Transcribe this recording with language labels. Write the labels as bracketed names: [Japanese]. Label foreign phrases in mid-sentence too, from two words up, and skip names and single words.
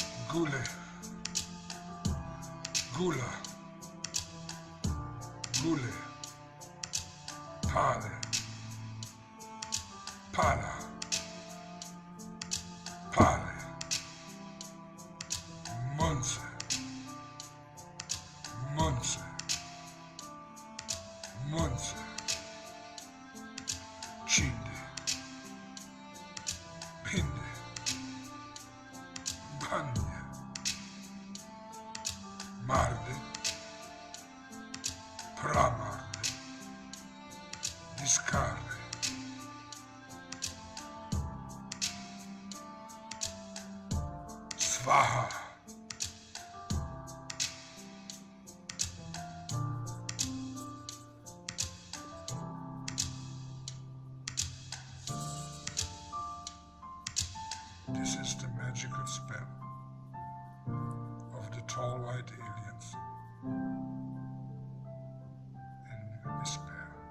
[Sanskrit] Gule, Gula, Gule, Pale, Pala, Pale, Monse, Monse, Monse, Chinde, Pinde, Banya, Marde, Pramarde, Discarde, Svaha, [English] this is the magical spell of the tall white aliens in despair.